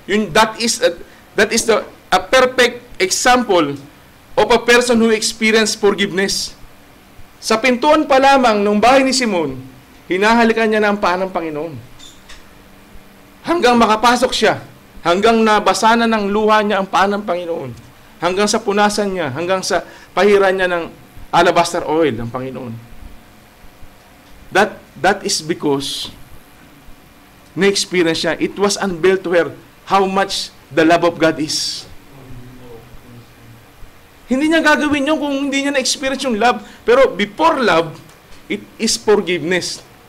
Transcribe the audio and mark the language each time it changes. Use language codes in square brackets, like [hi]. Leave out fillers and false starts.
[en] That is a perfect example of a person who experienced forgiveness. [tl] Sa pintuan pa lamang ng bahay ni Simon, hinahalikan niya na ang paa ng Panginoon. Hanggang makapasok siya, hanggang nabasa na ng luha niya ang paa ng Panginoon, hanggang sa punasan niya, hanggang sa pahiran niya ng alabaster oil ng Panginoon. [en] That is because [tl] na-experience siya. [en] It was unveiled to her how much the love of God is. [tl] Hindi niya gagawin yun kung hindi niya na-experience yung love. Pero [en] before love, it is forgiveness.